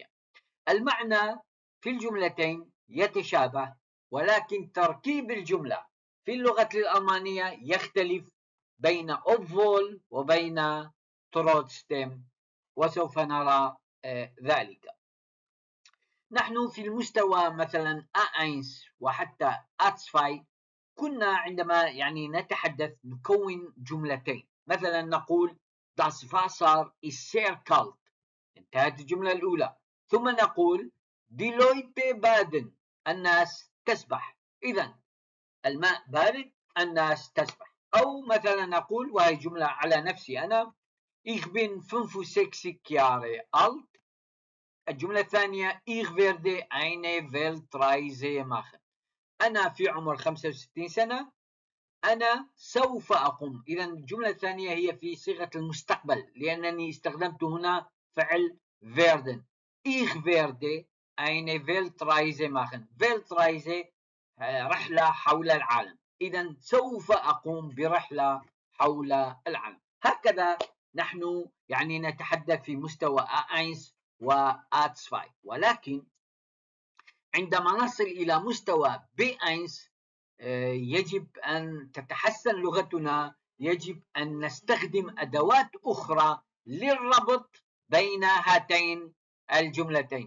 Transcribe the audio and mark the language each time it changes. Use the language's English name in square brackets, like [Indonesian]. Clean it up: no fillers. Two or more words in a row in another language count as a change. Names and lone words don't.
[Arabic] المعنى في الجملتين يتشابه، ولكن تركيب الجملة في اللغة الألمانية يختلف بين obwohl وبين trotzdem، وسوف نرى ذلك. نحن في المستوى مثلا A1 وحتى A2 كنا عندما نتحدث نكون جملتين، مثلا نقول [German] Das Wasser ist sehr kalt، [Arabic] انتهت الجملة الأولى. ثم نقول [German] Die Leute baden، [Arabic] الناس تسبح. إذا الماء بارد، الناس تسبح. أو مثلا نقول، وهي جملة على نفسي أنا، [German] Ich bin 65 Jahre alt. [Arabic] الجملة الثانية [German] Ich werde eine Weltreise machen، [Arabic] أنا في عمر 65 سنة، أنا سوف أقوم. إذا الجملة الثانية هي في صيغة المستقبل، لأنني استخدمت هنا فعل werden. [German] Ich werde eine Weltreise machen. [Arabic] Weltreise رحلة حول العالم، إذا سوف أقوم برحلة حول العالم. هكذا نحن نتحدث في مستوى A1 و A2، ولكن عندما نصل إلى مستوى B1 يجب أن تتحسن لغتنا، يجب أن نستخدم أدوات أخرى للربط بين هاتين الجملتين.